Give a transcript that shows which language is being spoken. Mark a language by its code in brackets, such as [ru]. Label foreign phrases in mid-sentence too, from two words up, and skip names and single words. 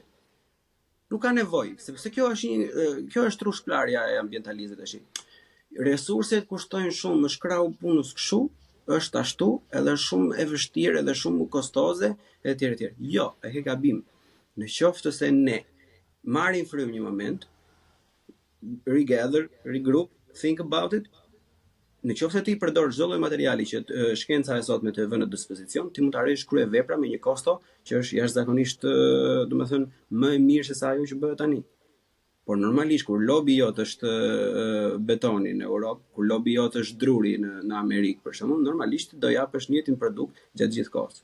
[sq] Nuk ka nevojë, sepse kjo është trushplarja e ambientalistëve tash. Resurset kushtojnë shumë, më shkrau punës kështu, është ashtu, edhe shumë e vështirë, edhe shumë kostoze, etj etj. Jo, e ke gabim. Në qoftë se ne marrim frym një moment, regather, [en] regroup, think about it. [sq] Në qoftë se ti përdor çdo lloj materiali që shkenca e sotme të vënë në dispozicion, ti mund të arrish krye vepra me një kosto që është jashtëzakonisht, domethënë, më e mirë se sa ajo që bëhet tani. Por normalisht kur lobi jot është betoni në Europë, kur lobi jot është druri në Amerikë për shembull, normalisht do japësh njëjtin produkt gjatë gjithë kohës.